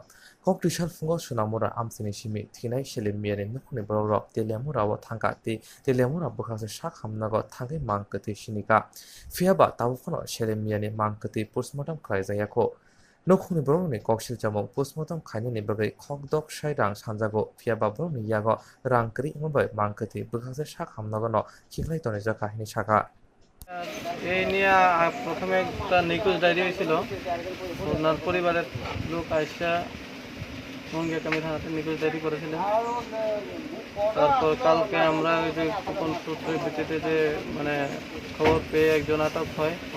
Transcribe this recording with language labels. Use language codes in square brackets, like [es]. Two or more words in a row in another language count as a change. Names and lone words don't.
[trp] kok trisal fungo sunamura amsini simi Thwinai Selimia ni nukni Bororok telemura wo thangka ti telemura bukhase sakhamnago thangai mang Kwthwi sinika fiaba tabukono Selimia ni mang Kwthwi postmortem khlaijayako Nokni Bororokni koksil chamung postmortem khainani bagui khokdok sairang sanjago phiaba Bororokni yago rangkri ingbai mang Kwthwi bukhakse sakhamnago no khiklai tonijak kahini Sakha [bn] এই নিয়ে প্রথমে একটা নিখোঁজ ডায়েরি হয়েছিল। ওনার পরিবারের লোক আইসা মঙ্গিয়াকামি থানাতে নিখোঁজ ডায়েরি করেছিলেন। তারপর কালকে আমরা ওই যে গোপন সূত্রের ভিত্তিতে যে মানে খবর পেয়ে একজন আটক হয়।